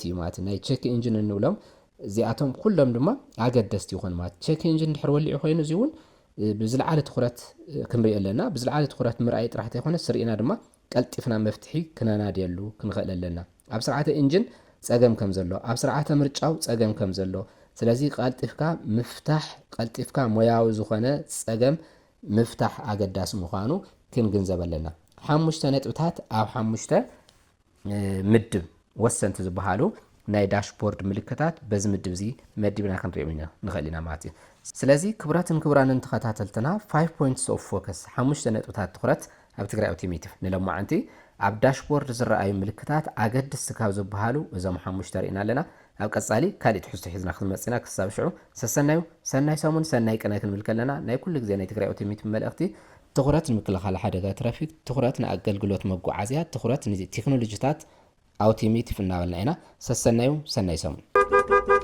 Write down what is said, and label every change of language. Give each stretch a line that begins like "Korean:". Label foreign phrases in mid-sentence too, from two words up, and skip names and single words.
Tigrinya: እዩ ማለት ናይ ቼክ ኢንጂን እንብሎም እዚኣቶም ኩሎም ድማ ኣገደስቲ ይኾን ማለት ቼክ ኢንጂን ድሕር ወሊዑ ኮይኑ እዚ እውን ብዝለዓለ ትኹረት ክንሪኦ ኣለና ብዝለዓለ ትኹረት ምርኣይ ጥራሕ ኣይኮነስ ስርኢና ድማ ቀልጢፍና መፍትሒ ክነናድየሉ ክንኽእል ኣለና ኣብ ስርዓተ ኢንጂን ፀገም ከም ዘሎ ኣብ ስርዓተ ምርጫው ፀገም ከም ዘሎ ስለዚ ቀልጢፍካ ምፍታሕ ቀልጢፍካ ሞያዊ ዝኾነ ፀገም ምፍታሕ ኣገዳሲ ምዃኑ ክንግንዘብ ኣለና 5 ነጥብታት ኣብ 5 ምድብ ወሰንቲ ዝበሃሉ ናይ ዳሽቦርድ ምልክታት በዚ ምድብ እዚ መዲብና ክንሪኦም ኢና ንኽእል ኢና ማለት እዩ ስለዚ ክቡራትን ክቡራንን ተኸታተልትና 5
English: points of focus
Tigrinya: 5 ነጥብታት ትኹረት ኣብ ትግራይ አውቶሜቲቭ ንሎማዓንቲ ኣብ ዳሽቦርድ ዝረኣዩ ምልክታት ኣገደስቲ ካብ ዝበሃሉ እዞም 5 ሪኢና ኣለና ኣብ ቀጻሊ ካልእ ትሕዝቶ ሒዝና ክንመጽና ክሳብ ሽዑ ሰሰናዩ ሰናይ ሰሙን ሰናይ ቀናይ ክንብል ከለና ናይ ኩሉ ግዜ ናይ ትግራይ አውቶሜቲቭ መልእኽቲ ትኹረት ንምክልኻል ሓደጋ ትራፊክ ትኹረት ንኣገልግሎት መጓዓዝያ ትኹረት ንቴክኖሎጂታት አውቶሜቲቭ እናበልና ኢና ሰሰናዩ ሰናይ ሰሙን